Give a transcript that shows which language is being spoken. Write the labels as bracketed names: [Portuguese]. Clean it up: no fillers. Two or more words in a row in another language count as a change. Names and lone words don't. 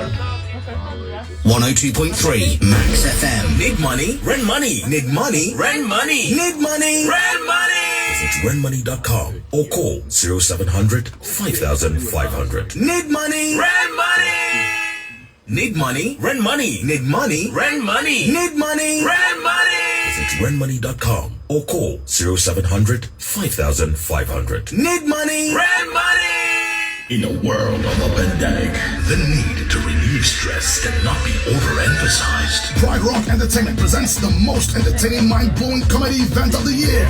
[English] 102.3 Max FM. Need money? Rent money. Need money? Rent money. Need money? Rent money. Visit renmoney.com or call 0700 5500. Need money? Rent money! Need money? Rent money! Need money? Rent money! Need money? Rent money! Visit renmoney.com or call 0700 5500. Need money? Rent money! In a world of a pandemic, the need to relieve stress cannot be overemphasized. Pride Rock Entertainment presents the most entertaining, mind-blowing comedy event of the year.